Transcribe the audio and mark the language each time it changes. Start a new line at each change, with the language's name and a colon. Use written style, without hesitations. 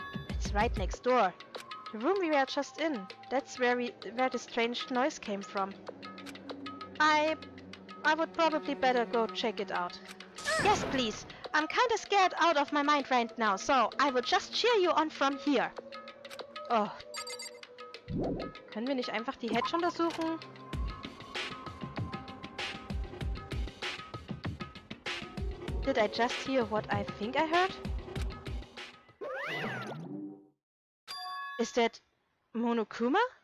English: it's right next door. The room we were just in. That's where the strange noise came from. I would probably better go check it out. Yes, please. I'm kinda scared out of my mind right now, so I will just cheer you on from here. Oh.
German: Können wir nicht einfach die Hedge untersuchen?
English: Did I just hear what I think I heard? Is that Monokuma?